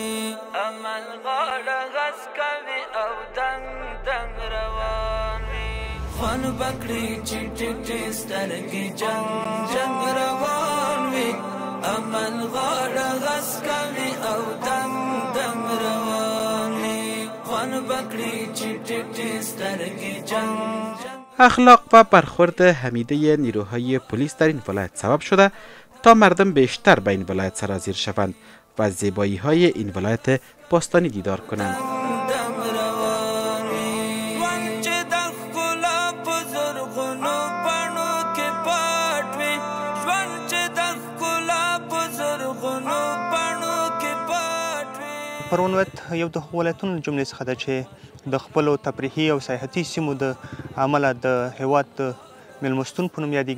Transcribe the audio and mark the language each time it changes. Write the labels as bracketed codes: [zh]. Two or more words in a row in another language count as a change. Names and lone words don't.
[ps] عمل غاړه غس کوي او دنګ دنګ روان وي خوان بکړي چې ټیټې سترګې جنګ جنګ روان وي عمل غاړه غس کوي او دنګ دنګ روان وي خوان بکړي چې ټیټې سترګې جنګ جنګ. [fa] اخلاق و برخورد حمیده نیروهای پلیس در این ولایت سبب شده تا مردم بیشتر به این ولایت سرازیر شوند و از زیبایی های این ولایت باستانی دیدار کنند. [ps] پروان ولایت یو د ولایتونو جملې څخه ده چې د خپلو تفریحي او سیاحتي سیمو د عمله د هیواد د میلمستون په نوم یادېږي.